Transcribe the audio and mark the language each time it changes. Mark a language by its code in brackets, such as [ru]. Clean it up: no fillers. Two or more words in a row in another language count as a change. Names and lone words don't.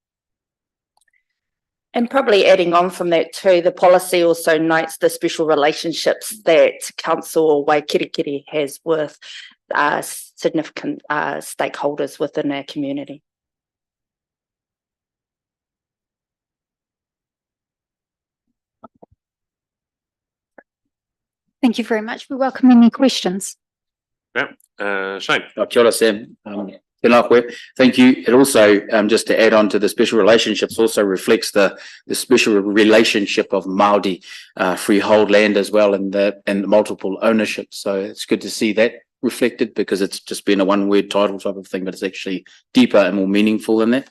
[en] And probably adding on from that too, the policy also notes the special relationships that Council or Waikirikiri has with significant stakeholders within our community. Thank you very much. We welcome any questions. Yeah, Shane. [mi] Kia ora, Sam. Tēnā koe. [en] Thank you. It also, just to add on to the special relationships, also reflects the special relationship of Māori freehold land as well, and the multiple ownership. So it's good to see that reflected, because it's just been a one-word title type of thing, but it's actually deeper and more meaningful than that.